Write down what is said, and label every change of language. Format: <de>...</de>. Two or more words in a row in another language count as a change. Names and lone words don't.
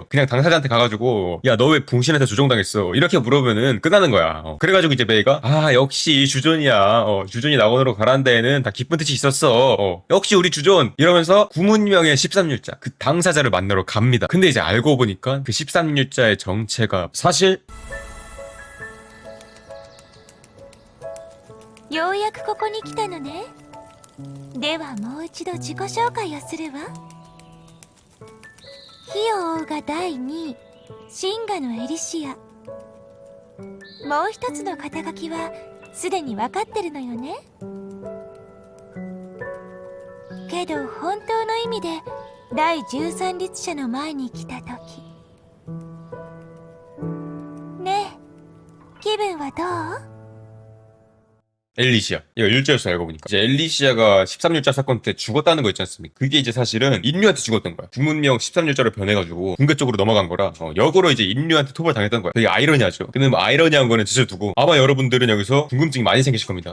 <ko>그냥 당사자한테 가가지고 야, 너 왜 붕신한테 조종당했어? 이렇게 물어보면은 끝나는 거야. 그래가지고 이제 메이가 아, 역시 주존이야. 주존이 낙원으로 가란 데에는 다 기쁜 뜻이 있었어. 역시 우리 주존. 이러면서 구문명의 13율자 그 당사자를 만나러 갑니다. 근데 이제 알고 보니까 그 13율자의 정체가 사실</ko> <ja>ようやくここに来たのね。ではもう一度自己紹介をするわ。火を追うが第2位、シンガのエリシア。もう一つの肩書きはすでに分かってるのよね。けど本当の意味で第13律者の前に来た時ねえ、気分はどう？</ja> <ko>엘리시아. 이거 율자였어 알고 보니까. 이제 엘리시아가 13율자 사건 때 죽었다는 거 있지 않습니까? 그게 이제 사실은 인류한테 죽었던 거야. 구문명 13율자로 변해가지고 궁극 쪽으로 넘어간 거라 역으로 이제 인류한테 토벌 당했던 거야. 되게 아이러니하죠. 근데 뭐 아이러니한 거는 짓을 두고 아마 여러분들은 여기서 궁금증이 많이 생기실 겁니다.</ko>